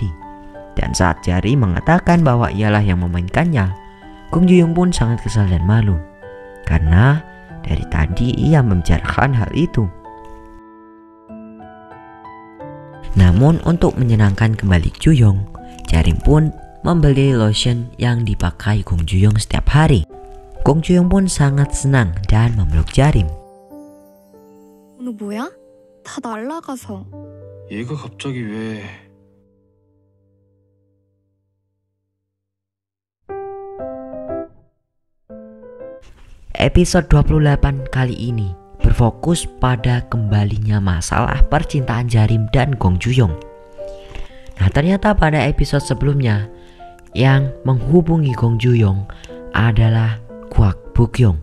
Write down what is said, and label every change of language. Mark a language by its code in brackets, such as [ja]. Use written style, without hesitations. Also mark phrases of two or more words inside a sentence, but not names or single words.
[id] Dan saat Jarim mengatakan bahwa ialah yang memainkannya, Gong Juyong pun sangat kesal dan malu karena dari tadi ia membicarakan hal itu. Namun untuk menyenangkan kembali Juyong, Jarim pun membeli lotion yang dipakai Gong Juyong setiap hari. Gong Juyong pun sangat senang dan memeluk Jarim. [ko] 오늘 뭐야? 다 날라가서. 얘가 갑자기 왜... [id] Episode 28 kali ini berfokus pada kembalinya masalah percintaan Jarim dan Gong Juyong. Nah, ternyata pada episode sebelumnya yang menghubungi Gong Juyong adalah Kwak Bukyong.